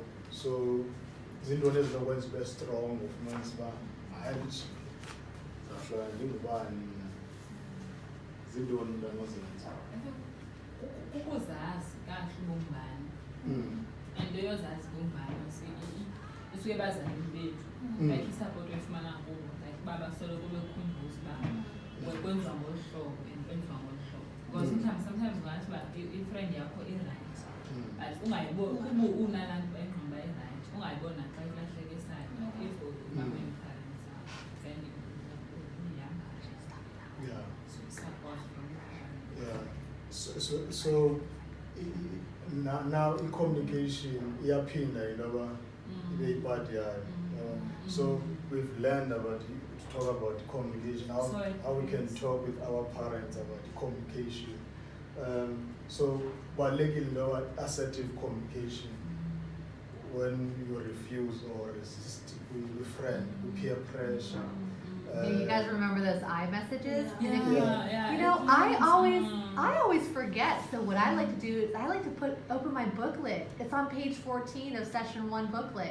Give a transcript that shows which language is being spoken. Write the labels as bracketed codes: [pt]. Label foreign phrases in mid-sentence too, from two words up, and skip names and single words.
[xh] So zintoni ezinokwenza ube strong ufumanisa uba hayi zahlala ndingubani mna. Zintoni into anozenza? Ukuzazi kahle ubungubani. And yozazi ubungubani isuke ebazalini bethu. Like i-support oyifumana kubo, like uba basoloko bekhumbuza uba kwenziwa ngolu hlobo and kwenziwa ngolu hlobo. [en] Because sometimes [xh] ungathi uba i-friend yakho i-right, but ungayiboni kuba unalaa nto engqondo uba i-right, ungayibona xa ilahlekisayo. If umameni parents then uyihamba nje. Yeah. [en] So support from [xh] Yeah. [en] So now [xh] i-communication iyaphinda intoba ibe yipart yayo. [en] So we've learned about to talk about communication, how we can talk with our parents about communication. So [xh] kubalulekile intoba [en] assertive communication when you refuse or resist with a friend, with peer pressure. You guys remember those iMessages? Yeah. And if you know, I always forget. So what I like to do is I like to open my booklet. It's on page 14 of session 1 booklet.